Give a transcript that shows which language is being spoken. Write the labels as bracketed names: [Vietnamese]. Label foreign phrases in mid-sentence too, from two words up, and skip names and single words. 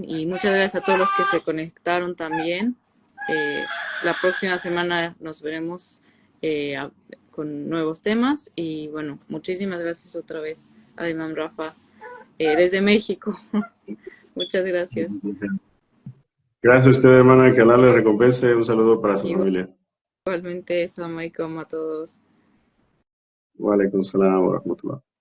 [Spanish] Y muchas gracias a todos los que se conectaron también. La próxima semana nos veremos con nuevos temas y bueno, muchísimas gracias otra vez a Imam Rafa desde México. Muchas gracias. Gracias a usted, hermana, que Allah le recompense. Un saludo para su familia. Igualmente, [Arabic] السلام عليكم [Spanish] a todos. [Arabic] وعليكم السلام ورحمة الله.